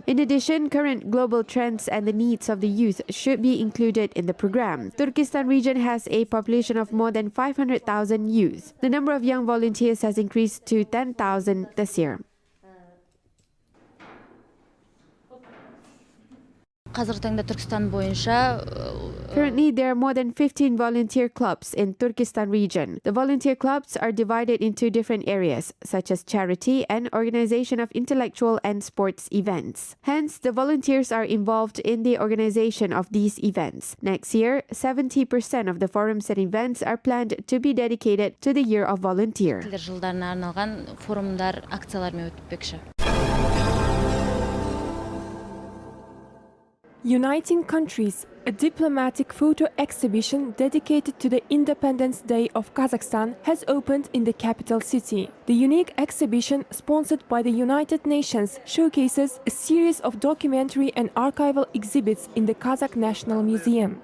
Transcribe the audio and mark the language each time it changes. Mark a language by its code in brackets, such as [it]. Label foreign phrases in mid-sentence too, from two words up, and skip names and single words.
[en] In addition, current global trends and the needs of the youth should be included in the program. Turkestan region has a population of more than 500,000 youth. The number of young volunteers has increased to 10,000 this year. [kk] Қазіргі таңда Түркістан бойынша [en] Currently, there are more than 15 volunteer clubs in Turkestan region. The volunteer clubs are divided into different areas, such as charity and organization of intellectual and sports events. Hence, the volunteers are involved in the organization of these events. Next year, 70% of the forums and events are planned to be dedicated to the Year of Volunteer. [kk] жылдарына арналған форумдар, акциялармен өтпекші. [en] Uniting Countries, a diplomatic photo exhibition dedicated to the Independence Day of Kazakhstan, has opened in the capital city. The unique exhibition, sponsored by the United Nations, showcases a series of documentary and archival exhibits in the Kazakh National Museum.